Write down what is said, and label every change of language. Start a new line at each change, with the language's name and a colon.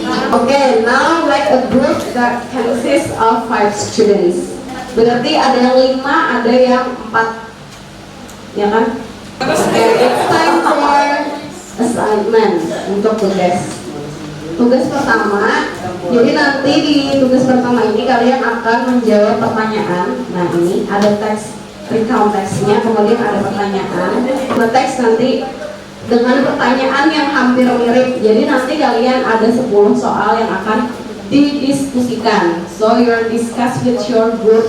English: Okay, now like a group that consists of 5 students.
Indonesian: Berarti ada yang 5, ada yang 4, ya kan?
English: Okay, it's time for assignment
Indonesian: untuk tugas. Tugas pertama, jadi nanti di tugas pertama ini kalian akan menjawab pertanyaan. Nah, ini ada teks, recount teksnya, kemudian ada pertanyaan. Teks nanti dengan pertanyaan yang hampir mirip. Jadi nanti kalian ada 10 soal yang akan didiskusikan.
English: So you're discuss with your group.